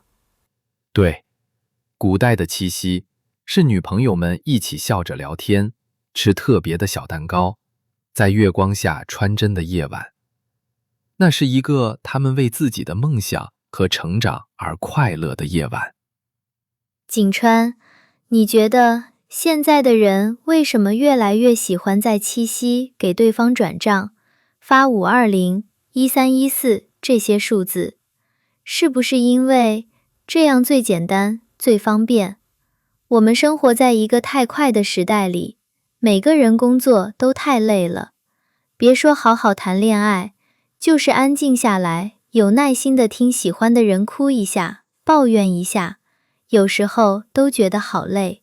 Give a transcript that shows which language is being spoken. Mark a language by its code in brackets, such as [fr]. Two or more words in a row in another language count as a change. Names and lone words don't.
[zh] 对，古代的七夕是女朋友們一起笑着聊天，吃特別的小蛋糕，在月光下穿針的夜晚。那是一個她們為自己的夢想和成長而快樂的夜晚。景川，你覺得現在的人為什麼越來越喜歡在七夕給對方轉賬，發520、1314這些數字？是不是因為這樣最簡單、最方便？我們生活在一個太快的時代裡，每個人工作都太累了，別說好好談戀愛，就是安靜下來，有耐心地聽喜歡的人哭一下，抱怨一下，有時候都覺得好累。